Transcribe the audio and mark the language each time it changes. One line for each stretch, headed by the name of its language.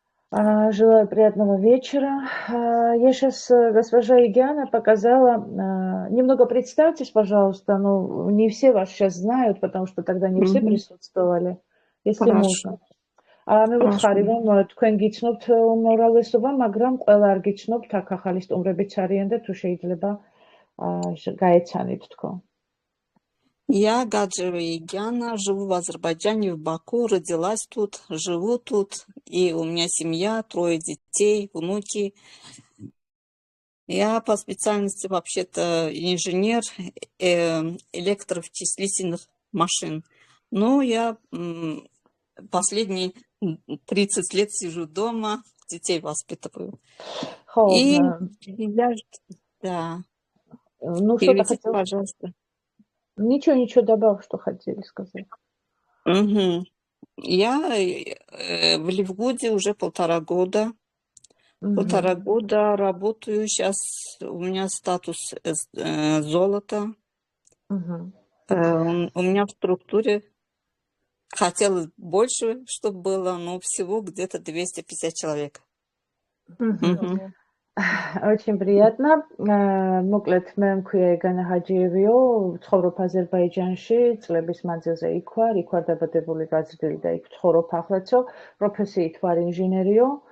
Russian: Желаю приятного вечера. Я сейчас, госпожа Игяна, показала... Немного представьтесь, пожалуйста. Ну, не все вас сейчас знают, потому что тогда не все Мгм. присутствовали. Если Хорошо. можно.
Georgian: მე ვუთხარი რომ თქვენ გიცნობთ უმრავლესობა, მაგრამ ყველა არ გიცნობთ, აქ ახალი სტუმრებიც არიან და თუ შეიძლება გაეცანით თქვენ.
Russian: Я Гаджева Егяна, живу в Азербайджане, в Баку, родилась тут, живу тут, и у меня семья, 3 детей, внуки. Я по специальности вообще-то инженер электровычислительных машин. Но я последние 30 лет сижу дома, детей воспитываю.
Georgian: ხო,
Russian: И я, да, ну что-то переведите, хотел... пожалуйста. Ничего добавь, что хотели сказать. Мгм. Я в Ливгуде уже 1,5 года. Мгм. 1,5 года работаю. Сейчас у меня статус золото. Мгм. У меня в структуре хотелось больше, чтобы было, но всего где-то 250 человек. Мгм. Мгм. Очень приятно.
Georgian: მოკლედ მე მქვია ეგანა ჰაჯიევიო, ვცხოვრობ აზერბაიჯანში, წლების მანძილზე იქ ვარ დაბადებული, გაზრდილი და იქ ვცხოვრობ ახლაცო, პროფესიით ვარ ინჟინერიო.